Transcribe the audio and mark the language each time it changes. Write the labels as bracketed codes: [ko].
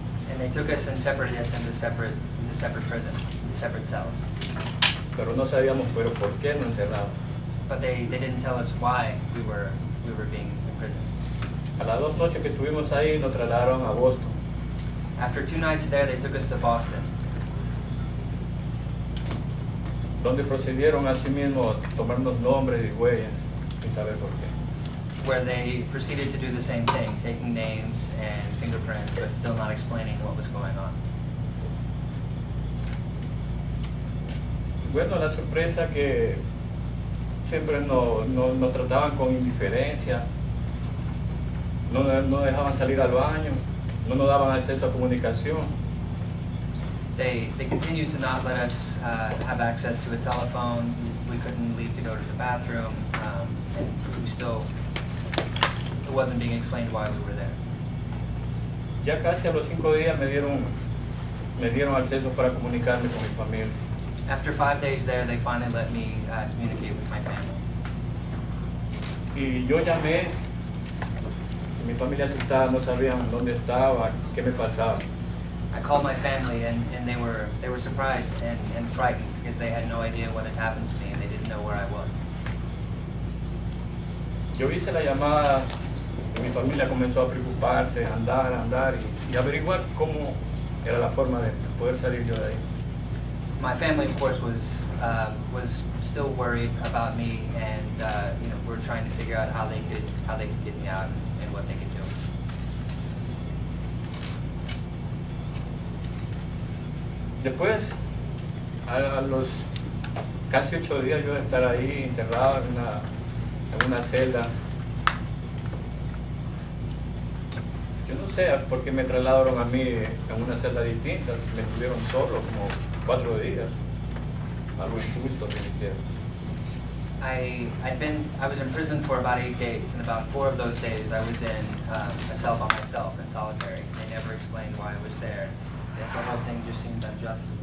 [en] And they took us and separated us into separate prison, separate cells. [es] Pero no sabíamos, pero por qué nos encerraron. [en] But they didn't tell us why we were being imprisoned. [es] A las 2 noches que estuvimos ahí, nos trasladaron a Boston. [en] After 2 nights there, they took us to Boston, [es] Donde procedieron así mismo a tomarnos nombres y huellas, sin saber por qué. [en] where they proceeded to do the same thing, taking names and fingerprints, but still not explaining what was going on. [es] Bueno, la sorpresa que siempre nos trataban con indiferencia, no dejaban salir al baño, no nos daban acceso a comunicación. [en] They continued to not let us have access to a telephone. We couldn't leave to go to the bathroom, and it wasn't being explained why we were there. [es] Ya casi a los 5 días me dieron acceso para comunicarme con mi familia. [en] After 5 days there, they finally let me communicate with my family. [es] Y yo llamé, mi familia asustada, no sabían dónde estaba, qué me pasaba. [en] I called my family, and they were surprised and frightened because they had no idea what had happened to me, and they didn't know where I was. [es] Yo hice la llamada Y mi familia comenzó a preocuparse, a andar y averiguar cómo era la forma de poder salir yo de ahí. [en] My family, of course, was still worried about me, and you know, we're trying to figure out how they could get me out and what they could do. [es] Después, a los casi 8 días yo de estar ahí encerrado en una celda, yo no sé por qué me trasladaron a mí en una celda distinta, me tuvieron solo como 4 días, algo injusto que me hicieron. [en] I was in prison for about 8 days, and about 4 of those days I was in a cell by myself in solitary. They never explained why I was there. The whole thing just seemed unjust.